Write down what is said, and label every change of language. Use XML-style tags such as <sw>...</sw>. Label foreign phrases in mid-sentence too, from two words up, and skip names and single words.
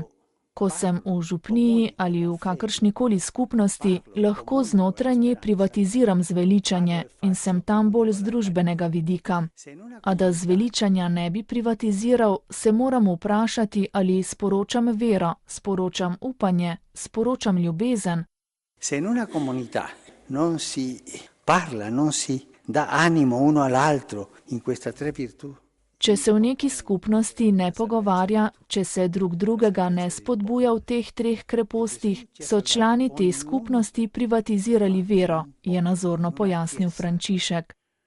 <sl>Ko sem v župniji ali v kakršnikoli skupnosti, lahko znotraj nje privatiziram zveličanje in sem tam bolj z družbenega vidika. A da zveličanja ne bi privatiziral, se moram vprašati, ali sporočam vero, sporočam upanje, sporočam ljubezen.</sl> <it>Se in una comunità non si parla, non si dà animo uno all'altro in questa 3 virtù.</it> <sl>Če se v neki skupnosti ne pogovarja, če se drug drugega ne spodbuja v teh 3 krepostih, so člani te skupnosti privatizirali vero, je nazorno pojasnil Frančišek.</sl>